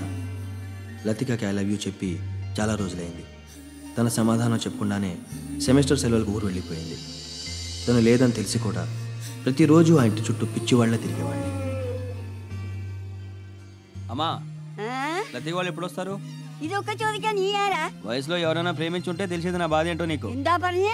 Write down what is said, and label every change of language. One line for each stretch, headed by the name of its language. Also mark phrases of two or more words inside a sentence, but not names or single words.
Telugu: లతికకి
English: I love you
Telugu: చెప్పి చాలా రోజులైంది. తన సమాధానం చెప్పకుండానే సెమిస్టర్ సెలవులకు ఊరు వెళ్ళిపోయింది. తను లేదని తెలిసి కూడా ప్రతిరోజు ఆ ఇంటి చుట్టూ పిచ్చివాళ్లే తిరిగేవాడిని. అమ్మా, లతిక వాళ్ళు ఎప్పుడు వస్తారు?
Malayalam: ഇത് ഒക്കെ ചോദിക്കാൻ നീ ആരാ?
Telugu: వయసులో ఎవరైనా ప్రేమించుంటే తెలిసేది నా బాధ ఏంటో నీకు.
Malayalam: എന്താ പറഞ്ഞേ?